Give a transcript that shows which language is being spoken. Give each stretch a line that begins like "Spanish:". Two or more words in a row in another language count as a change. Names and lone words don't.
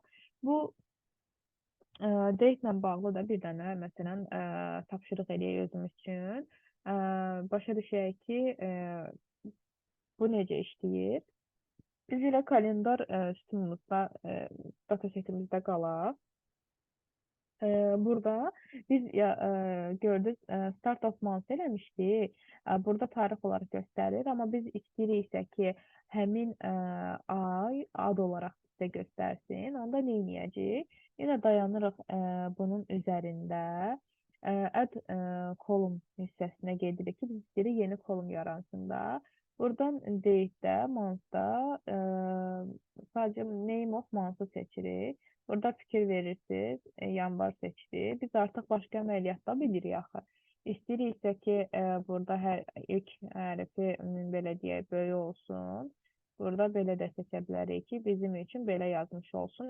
Azerbaijani: Bu date ilə bağlı da bir dənə məsələn tapşırıq eləyək özümüz üçün. Başa düşək ki, bu necə işləyir. Biz elə kalendar sütunumuzda, data setimizdə qalaq. Burada biz gördük
English: start of month
Azerbaijani: eləmişdik. Burada tarix olaraq göstərir, amma biz istəyiriksə ki, həmin ay ad olaraq bizə göstərsin. Onda nə edəcəyik? Yenə dayanırıq bunun üzərində.
English: Add column
Azerbaijani: hissəsinə gedirik ki, biz istəyirik yeni kolum yaransın da. Buradan date'də, month'da sadəcə
English: name of month'ı
Azerbaijani: seçirik. Burada fikir verirsiniz, yanvar seçdik. Biz artıq başqa əməliyyatda bilirik axı. İstəyiriksə ki, burada hər ilk hərfi belə deyək, böyük olsun. Burada belə də seçə bilərik ki, bizim üçün belə yazmış olsun.